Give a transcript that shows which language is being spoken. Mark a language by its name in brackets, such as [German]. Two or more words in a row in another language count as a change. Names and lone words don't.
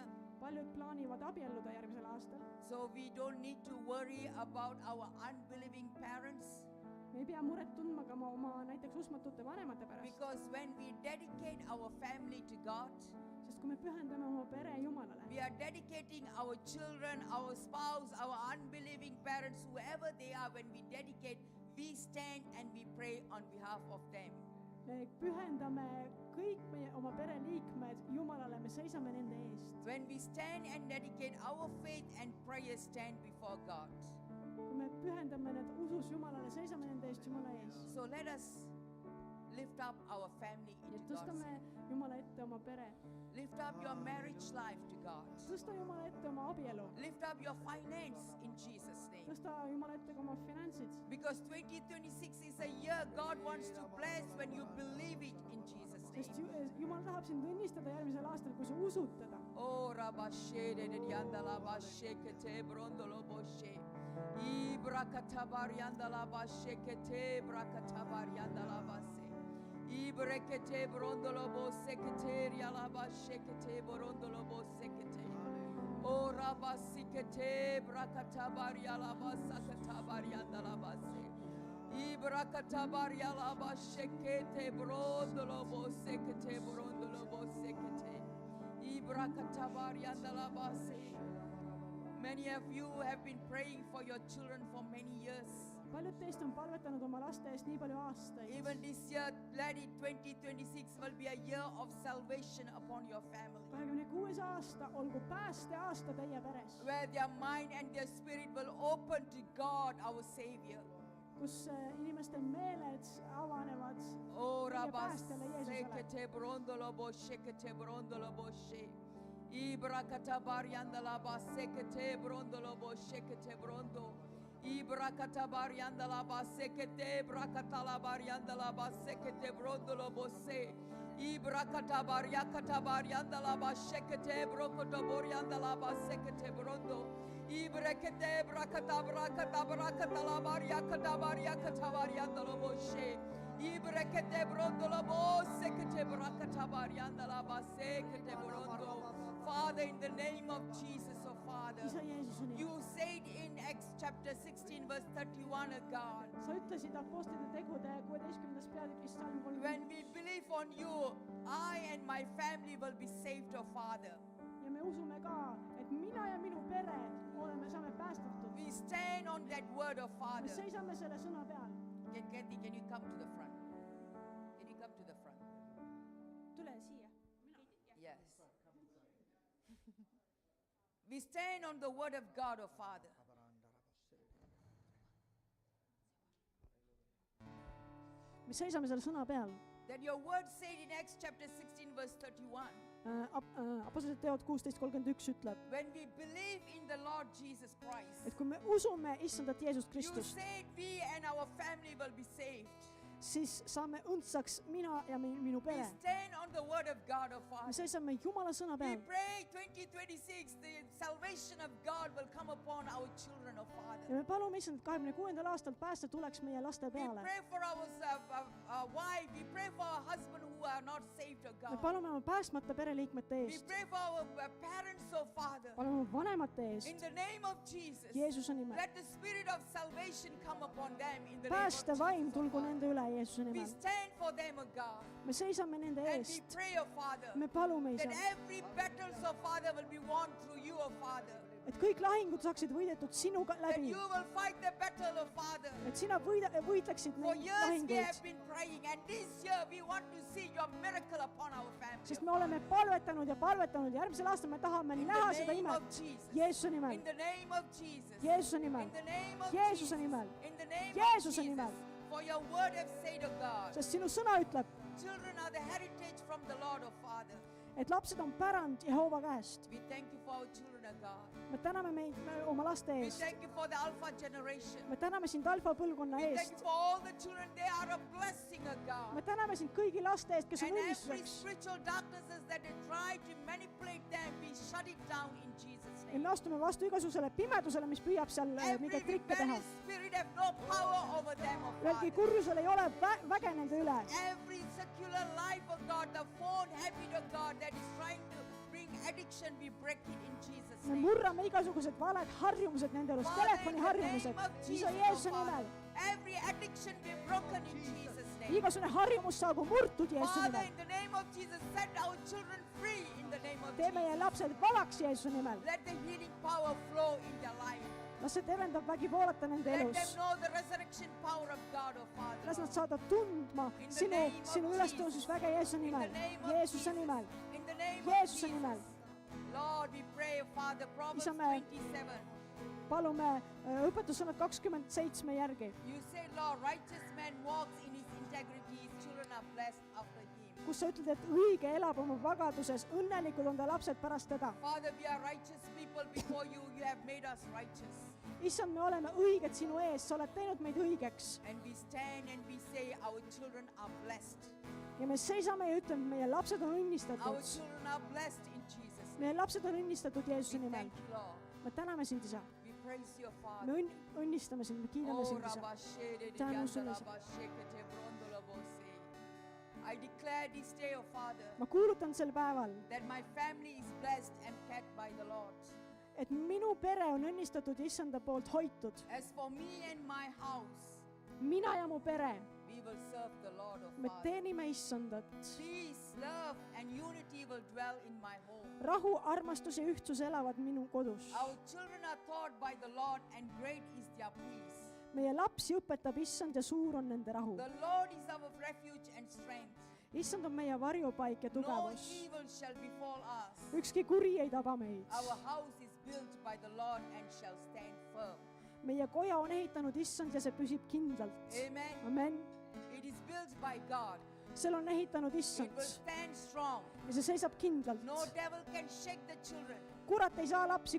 [Estonian] Paljud plaanivad abielluda järgmisel aastal. [English] So we don't need to worry about our unbelieving parents, [Estonian] Me ei pea muret tundma ka oma näiteks usmatute vanemate pärast, [English] because when we dedicate our family to God, [Estonian] sest kui me pühendame oma pere Jumalale, [English] we are dedicating our children, our spouse, our unbelieving parents, whoever they are. When we dedicate, we stand and we pray on behalf of them. [Estonian] me pühendame kõik meie oma pereliikmed Jumalale, me seisame nende eest. [English] When we stand and dedicate, our faith and prayer stand before God. [Estonian] Kui me pühendame need usus Jumalale, seisame nende eest Jumala ees. [English] So let us lift up our family [Estonian] Ja [English] into God's [Estonian] tõstame [English] hand. [Estonian] Jumala ette oma pere. [English] Lift up your marriage life to God. [Estonian] Tõsta Jumala ette oma abielu. [English] Lift up your finance in Jesus' name. [Estonian] Tõsta Jumala ette ka oma finantsid. [English] Because 2026 is a year God wants to bless when you believe it in Jesus' [Estonian] Sest [English] name. [Estonian] Jumal tahab sind õnnistada järgmisel aastal, kui sa usud teda. Oh, rabashe de yanda la bashe kete brondolo boshe. Ibrakatabar yanda la bashe kete brakatabar yanda la base. Ibrekete brondolo bose kete la bashe kete brondolo bose kete. Oh, rabasi kete brakatabar yala basa katabar yanda la base. Ibrakatabar yala bashe kete brondolo bose kete brondolo bose kete. [English] Many of you have been praying for your children for many years. [Estonian] paljud teist on palvetanud oma laste eest nii palju aastaid. [English] Even this year, let it 2026 will be a year of salvation upon your family. [Estonian] 26. aasta olgu päästeaasta teie peres, [English] Where their mind and their spirit will open to God, our Savior. [Estonian] kus inimeste meeled avanevad [English] Oh, [Estonian] meie Rabas, päästjale Jeesusele. sekete brondolo boshe, kete brondolo boshe. Ibrakata barianda la ba sekete brondolo boshe, kete brondo. Ibrakata barianda la ba sekete brakata la barianda la ba sekete brondolo bose. Ibrakata barianda la ba sekete brokoto borianda la ba sekete brondo. Ibrekete brakata la bariakata barianda lo boshe. Ibrekete brondo lo bo sekete brakata barianda la ba sekete brondo. [English] Father, in the name of Jesus, oh Father, [Estonian] isa Jeesuse nimel. [English] you said in Acts chapter 16 verse 31, oh God, [Estonian] sa ütlesid Apostlite tegude 16. peatükis salm [English] when [Estonian] 31 [English] we believe on you, I and my family will be saved, oh Father. [Estonian] ja me usume ka, et mina ja minu pere saame päästetud. [English] We stand on that word, oh [Estonian] me [English] Father. [Estonian] seisame selle sõna peal. [English] Kathy, can you come to the front? Can you come to the front? [Estonian] tule siia. [English] Yes. We stand on the word of God, oh Father. [Estonian] me seisame selle sõna peal. [English] That your word said in Acts chapter 16 verse 31. [Estonian] Apostlite teod 16:31 ütleb, [English] When we believe in the Lord Jesus Christ, [Estonian] et kui me usume issandat Jeesust [English] you [Estonian] Kristust, [English] said we and our family will be saved. [Estonian] siis saame õndsaks mina ja minu [English] We [Estonian] pere. [English] stand on the word of God, oh [Estonian] me [English] Father. [Estonian] seisame Jumala sõna [English] We [Estonian] peal [English] pray 2026, the salvation of God will come upon our children, oh [Estonian] ja [English] Father. [Estonian] me palume issand, et 26. aastal pääste tuleks meie laste [English] We [Estonian] peale. [English] pray for our wife. We pray for our husband who are not saved, oh [Estonian] me [English] God. [Estonian] palume oma päästmata pereliikmete [English] We [Estonian] eest, [English] pray for our parents, oh Father. [Estonian] palume oma vanemate eest, [English] In the name of Jesus, [Estonian] Jeesuse nimel. [English] let the spirit of salvation come upon them. In the name of [Estonian] päästevaim [English] Jesus, oh [Estonian] tulgu [English] God. [Estonian] nende üle Jeesuse [English] We [Estonian] nimel. [English] stand for them, oh God. [Estonian] me seisame nende [English] And we [Estonian] eest, [English] pray, oh Father, [Estonian] me palume [English] that [Estonian] isa, [English] every battle, oh Father, will be won through you, oh Father. [Estonian] et kõik lahingud saaksid võidetud sinuga [English] That [Estonian] läbi, [English] you will fight the battle, oh Father. [Estonian] et sina võitleksid [English] For [Estonian] neid [English] years we [Estonian] lahinguid, [English] have been praying, and this year we want to see your miracle upon our family. [Estonian] sest me oleme palvetanud ja järgmisel aastal me tahame [English] In [Estonian] näha [English] the [Estonian] seda [English] name [Estonian] imet [English] of Jesus. [Estonian] Jeesuse nimel, [English] In the name of Jesus. [Estonian] Jeesuse nimel, [English] In the name of [Estonian] Jeesuse [English] Jesus. [Estonian] nimel, [English] In the name [Estonian] Jeesuse [English] of [Estonian] nimel. [English] Jesus. For your word has said, oh God, [Estonian] sest sinu sõna ütleb, [English] children are the heritage from the Lord, oh Father. [Estonian] et lapsed on pärand Jehova käest. [English] We thank you for our children, oh God. [Estonian] me täname meid oma laste [English] We [Estonian] eest, [English] thank you for the Alpha generation. [Estonian] me täname sind alfa põlvkonna [English] We thank [Estonian] eest, [English] you for all the children. They are a blessing, oh God. [Estonian] me täname sind kõigi laste eest, kes on [English] And every [Estonian] õnnistuseks [English] spiritual darknesses that they try to manipulate them, we shut it down in Jesus' [Estonian] ja me [English] name. [Estonian] astume vastu igasugusele pimedusele, mis püüab seal [English] Every [Estonian] mingeid trikke teha. [English] rebellious spirit have no power over them, oh [Estonian] ühelgi [English] Father. [Estonian] kurjusel ei ole väge nende üle. [English] Every secular life, oh God, the phone habit, oh God, that is trying to bring addiction, we break it in Jesus' [Estonian] me [English] name. [Estonian] murrame igasugused valed harjumused nende elus, [English] Father, in [Estonian] telefoni [English] the [Estonian] harjumused, [English] name of Jesus, [Estonian] isa [English] oh [Estonian] Jeesuse [English] Father, [Estonian] nimel. [English] every addiction be broken in Jesus' name. [Estonian] igasugune harjumus saagu murtud Jeesuse [English] Father, [Estonian] nimel. [English] in the name of Jesus, set our children free in the name of [Estonian] tee meie [English] Jesus. [Estonian] lapsed valaks Jeesuse nimel. [English] Let the healing power flow in their life. [Estonian] las see tervendab vägi voolata nende [English] Let [Estonian] elus. [English] them know the resurrection power of God, oh Father. [Estonian] las nad saada tundma [English] In the [Estonian] sinu [English] name of [Estonian] ülestõusmisväge Jeesuse [English] In the [Estonian] nimel, [English] name of [Estonian] Jeesuse [English] Jesus. [Estonian] nimel. [English] In the name [Estonian] Jeesuse [English] of [Estonian] nimel. [English] Jesus. Lord, we pray, Father, Proverbs [Estonian] Isa, me- [English] 27. [Estonian] palume õpetussõnad 27 järgi, [English] You say, Lord, righteous man walks in his integrity, his children are blessed after him. [Estonian] kus sa ütled, et õige elab oma vagaduses, õnnelikud on ta lapsed pärast teda. [English] Father, we are righteous people before you. You have made us righteous. [Estonian] issand, me oleme õiged sinu ees, sa oled teinud meid õigeks [English] And we stand and we say, our children are blessed. [Estonian] ja me seisame ja ütleme, et meie lapsed on [English] Our [Estonian] õnnistatud. [English] children are blessed in Jesus' [Estonian] meie lapsed on õnnistatud Jeesuse [English] We [Estonian] nimel. [English] thank you, Lord. [Estonian] me täname sind, isa. [English] We praise your [Estonian] me [English] Father. [Estonian] õnnistame sind, me kiidame [English] Oh, [Estonian] sind, isa. Rabashede Tänu sulle, isa. Rabashekete Brondolabose. [English] I declare this day, oh Father, [Estonian] ma kuulutan sel päeval, [English] that my family is blessed and kept by the Lord. [Estonian] et minu pere on õnnistatud issanda poolt hoitud. [English] As for me and my house, [Estonian] mina ja mu pere, [English] we will serve the Lord, oh [Estonian] me [English] Father. [Estonian] teenime issandat. [English] Peace, love, and unity will dwell in my home. [Estonian] rahu, armastus ja ühtsus elavad minu kodus. [English] Our children are taught by the Lord, and great is their peace. [Estonian] meie lapsi õpetab issand ja suur on nende rahu. [English] The Lord is our refuge and strength. [Estonian] issand on meie varjupaik ja [English] No [Estonian] tugevus. [English] evil shall befall us. [Estonian] ükski kuri ei taba meid. [English] Our house is built by the Lord and shall stand firm. [Estonian] meie koja on ehitanud issand ja see püsib kindlalt. [English] Amen. [Estonian] amen. [English] It is built by God. [Estonian] selle on ehitanud [English] It [Estonian] issand [English] will stand strong. [Estonian] ja see seisab kindlalt. [English] No devil can shake the children. [Estonian] kurat ei saa lapsi